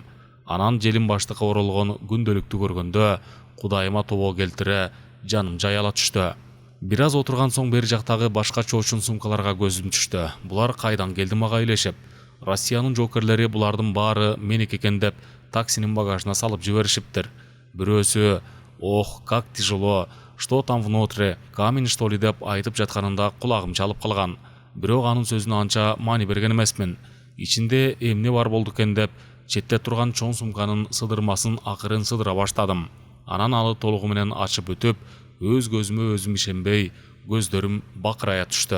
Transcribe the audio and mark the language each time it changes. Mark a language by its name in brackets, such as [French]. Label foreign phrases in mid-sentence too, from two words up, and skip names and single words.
[Kyrgyz] Анан желим баштыкка оролгон күндөлүктү көргөндө Кудайыма тобо келтире жаным жай ала түштү. Бир аз отурган соң бери жактагы башка чоочун сумкаларга көзүм түштү. Булар кайдан келди мага илешип. Россиянын жокерлери булардын баары меники экен деп таксинин багажына салып жиберишиптир. [Russian] Бирөөсү «Ох, как тяжело, что там внутри, камень что ли» [Kyrgyz] деп айтып жатканында кулагым чалып калган. Бирок анын сөзүнө анча маани берген эмесмин. Ичинде эмне бар болду экен деп четте турган чоң сумканын сыдырмасын акырын сыдыра баштадым. Анан аны толугу менен ачып өтүп, өз көзүмө өзүм ишенбей, көздөрүм бакырая түштү.